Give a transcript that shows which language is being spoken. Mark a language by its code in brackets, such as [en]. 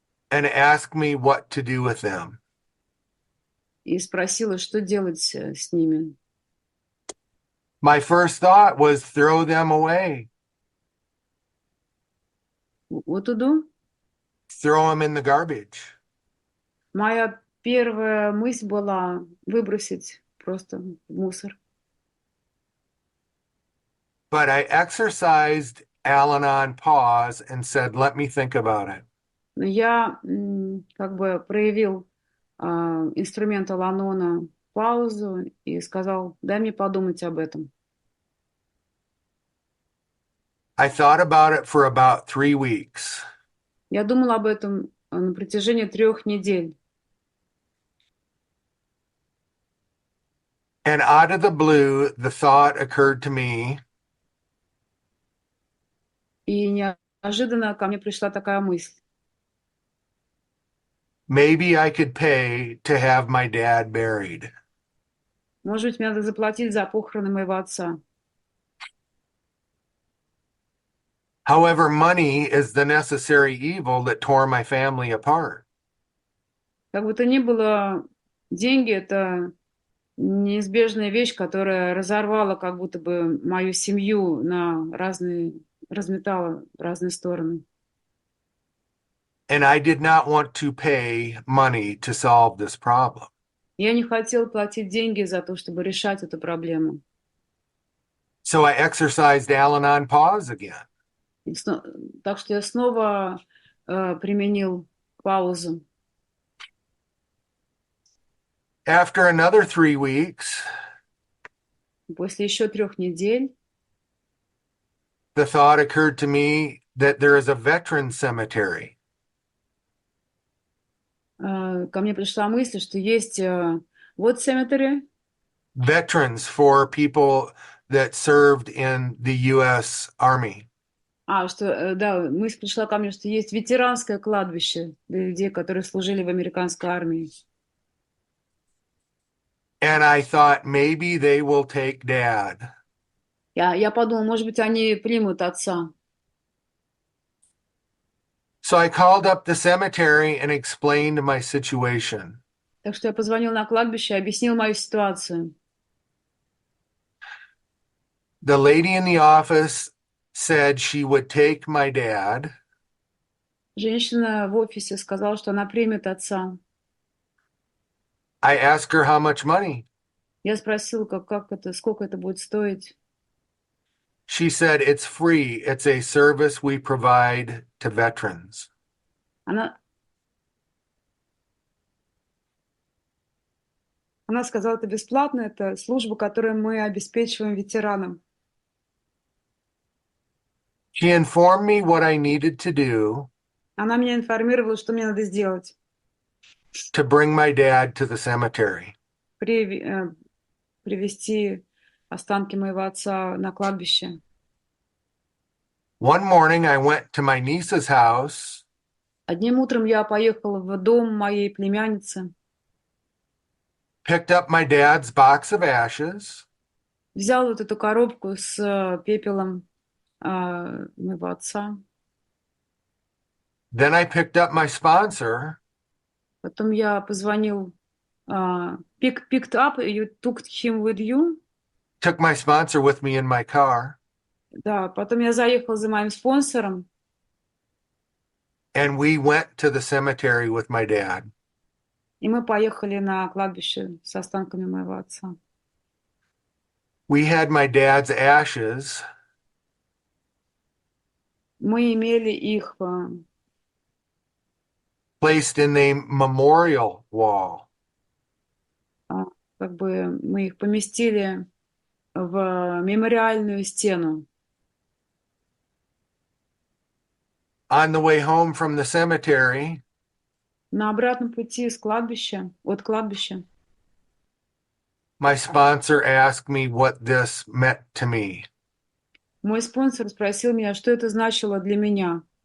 [en] And asked me what to do with them. [ru] И спросила, что делать с ними. [en] My first thought was throw them away. What to do? Throw them in the garbage. [ru] Моя первая мысль была выбросить просто в мусор. [en] But I exercised Al Anon pause and said, let me think about it. [ru] Но я как бы проявил инструмент Ал Анона паузу и сказал, дай мне подумать об этом. [en] I thought about it for about 3 weeks. [ru] Я думал об этом на протяжении 3 недель. [en] And out of the blue, the thought occurred to me, [ru] И неожиданно ко мне пришла такая мысль. [en] maybe I could pay to have my dad buried. [ru] Может быть, мне надо заплатить за похороны моего отца. [en] However, money is the necessary evil that tore my family apart. [ru] Как бы то ни было, деньги — это неизбежная вещь, которая разорвала как будто бы мою семью на разные, разметала в разные стороны. [en] And I did not want to pay money to solve this problem. [ru] Я не хотела платить деньги за то, чтобы решать эту проблему. [en] So I exercised Al Anon pause again. [ru] Так что я снова применил паузу. [en] After another 3 weeks, [ru] После еще 3 недель [en] the thought occurred to me that there is a veteran cemetery. [ru] ко мне пришла мысль, что есть вот cemetery, [en] Veterans for people that served in the U.S. Army. [ru] да, мысль пришла ко мне, что есть ветеранское кладбище для людей, которые служили в американской армии. [en] And I thought maybe they will take dad. [ru] Я подумала, может быть, они примут отца. [en] So I called up the cemetery and explained my situation. [ru] Так что я позвонил на кладбище и объяснил мою ситуацию. [en] The lady in the office said she would take my dad. [ru] Женщина в офисе сказала, что она примет отца. [en] I asked her how much money. [ru] Я спросила, как это, сколько это будет стоить. [en] She said it's free. It's a service we provide to veterans. [ru] Она сказала, это бесплатно, это служба, которую мы обеспечиваем ветеранам. [en] She informed me what I needed to do [ru] Она меня информировала, что мне надо сделать. [en] to bring my dad to the cemetery. [ru] Привезти останки моего отца на кладбище. [en] One morning I went to my niece's house. [ru] Одним утром я поехала в дом моей племянницы, [en] Picked up my dad's box of ashes. [ru] взял вот эту коробку с пепелом моего отца. [en] Then I picked up my sponsor. [ru] Потом я позвонил, [en] picked up, you took him with you. Took my sponsor with me in my car. [ru] Да, потом я заехала за моим спонсором. [en] And we went to the cemetery with my dad. [ru] И мы поехали на кладбище с останками моего отца. [en] We had my dad's ashes. [ru] Мы имели их [en] Placed in a memorial wall. [ru] как бы мы их поместили в мемориальную стену. [en] On the way home from the cemetery, [ru] На обратном пути с кладбища, от кладбища, [en] my sponsor asked me what this meant to me. [ru] мой спонсор спросил меня, что это значило для меня.